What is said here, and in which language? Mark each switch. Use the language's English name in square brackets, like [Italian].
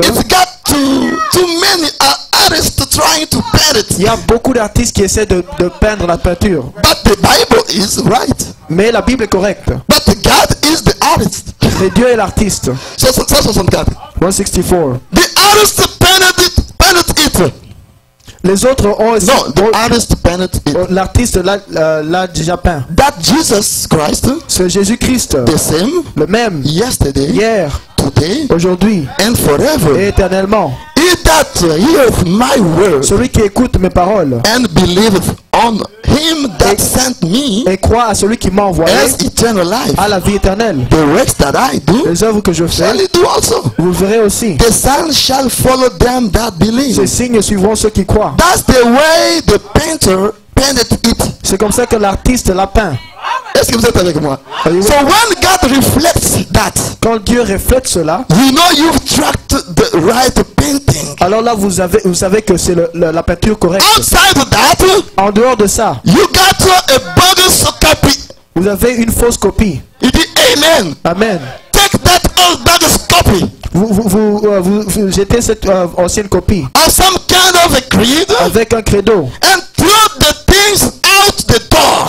[English] it's got too many artists trying to paint it. [French] il y a beaucoup d'artistes qui essaient de peindre la peinture. [English] But the Bible is right. [French] Mais la Bible est correcte. [English] But God is the artist. [French] Mais Dieu est l'artiste. [English] 164. [French] 164. [English] The artist painted it. [French] Les autres ont aussi... [English] No, the artist painted it. [French] L'artiste l'a déjà peint. [English] That Jesus Christ, [French] C'est Jésus-Christ. [English] the same [French] Le même. [English] yesterday, [French] Hier, [English] today, [French] aujourd'hui [English] and [French] et [English] forever. [French] éternellement. [English] He that heareth my word [French] Celui qui écoute mes paroles [English] and believeth on him that sent me [French] et croit à celui qui m'a envoyé [English] has eternal life. [French] à la vie éternelle. [English] The works that I do [French] Les œuvres que je [English] shall [French] fais, [English] he do also. [French] vous verrez aussi. [English] The sign shall follow them that believe. [French] Ces signes suivront ceux qui croient. [English] That's the way the painter painted it. [French] C'est comme ça que l'artiste l'a peint. Est-ce que vous êtes avec moi? [English] Are you So when God reflects that, [French] Quand Dieu reflète cela, [English] you know you've tracked the right painting. [French] alors là vous savez que c'est la peinture correcte. [English] Outside of that, [French] En dehors de ça, [English] you got a bogus copy. [French] vous avez une fausse copie. You dit Amen. Amen. [English] Take that old bogus copy [French] Vous jetez cette ancienne copie [English] of some kind of a creed [French] avec un credo. [English] and throw the things out the door